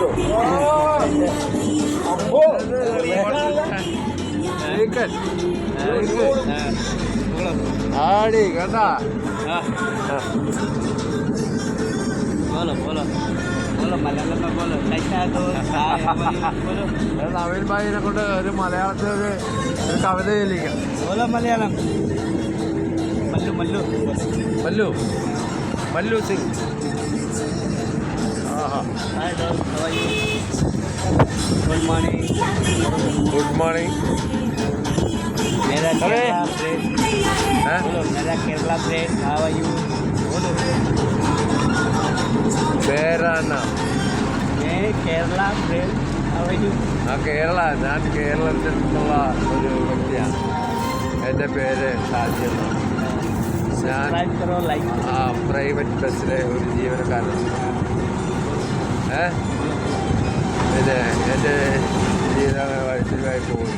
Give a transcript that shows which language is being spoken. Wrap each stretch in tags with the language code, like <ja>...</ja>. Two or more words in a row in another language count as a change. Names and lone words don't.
<hi>आड़ी कटा बोलो बोलो बोलो मलयाളം बोलो कैसा तो बोलो</hi> <ml>നവീൻ ഭായിനെ കൊണ്ട് ഒരു മലയാളത്തിൽ ഒരു കവിത ചൊല്ലിക്കാം.</ml> <hi>बोलो മലയാളം മല്ലു മല്ലു മല്ലു मल्लू सिंह। हाय दोस्त,</hi> <en>How are you? Good morning. Good morning.</en> <hi>मेरा केरला फ्रेंड, बोलो मेरा केरला फ्रेंड,</hi> <en>how are you?</en> <hi>बोलो मेरा नाम मैं केरला फ्रेंड,</hi> <en>how are you?</en> <hi>हाँ केरला,</hi> <ml>ഞാൻ കേരളത്തിൽ നിന്നുള്ള ഒരു വ്യക്തിയാണ്. എൻ്റെ പേര് ഷാജിൽ. ഞാൻ പ്രൈവറ്റ് ബസ്സിലെ ഒരു ജീവനക്കാരൻ. പിന്നെ എൻ്റെ ജീവിതമായി പോകുന്നു.</ml>